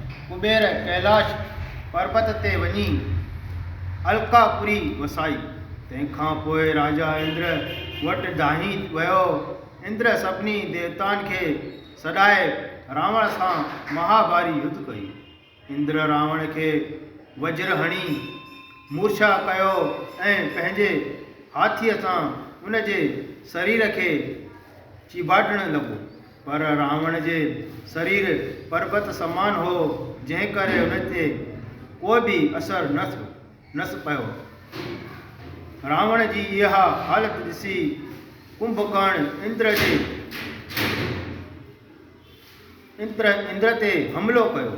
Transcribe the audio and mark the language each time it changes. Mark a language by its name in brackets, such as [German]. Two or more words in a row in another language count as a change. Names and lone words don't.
[Sindhi] कुबेर कैलाश पर्वत ते वञी अलकापुरी वसाई। तंहिंखां पोइ राजा इंद्र वटि दाहीं वियो। इंद्र सभिनी देवताउनि खे सॾाए रावण सां महाभारी युद्ध कई। इंद्र रावण खे वज्र हणी मूर्छा कयो ऐं पंहिंजे हाथीअ सां उन जे शरीर खे चिबाटण लॻो, पर रावण जे शरीर पर्वत समान हो, जंहिं करे उन ते को बि असर न पियो। रावण जी इहा हालत ॾिसी कुंभकर्ण इंद्र ते हमलो कयो।